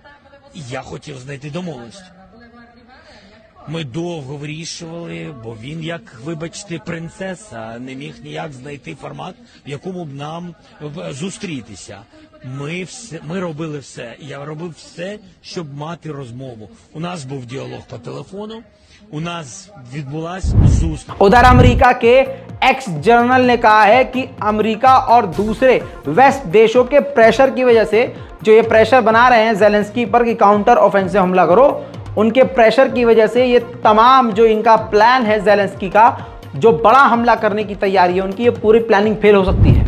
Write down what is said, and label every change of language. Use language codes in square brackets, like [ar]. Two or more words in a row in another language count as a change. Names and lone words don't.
[uk] І я хотів знайти домовленість. Ми довго вирішували, бо він, як, вибачте, принцеса, не міг ніяк знайти формат, в якому б нам зустрітися. Ми робили все. Я робив все, щоб мати розмову. У нас був діалог по телефону, у нас відбулась зустріч. [hi] उधर अमेरिका के एक्स जनरल ने कहा है कि अमेरिका और दूसरे वेस्ट देशों के प्रेशर की वजह से, जो ये प्रेशर बना रहे हैं ज़ेलेंस्की पर कि [en] counter offensive [hi] हमला करो, उनके प्रेशर की वजह से ये तमाम जो इनका प्लान है ज़ेलेंस्की का, जो बड़ा हमला करने की तैयारी है उनकी, ये पूरी [en] planning fail [hi] हो सकती है।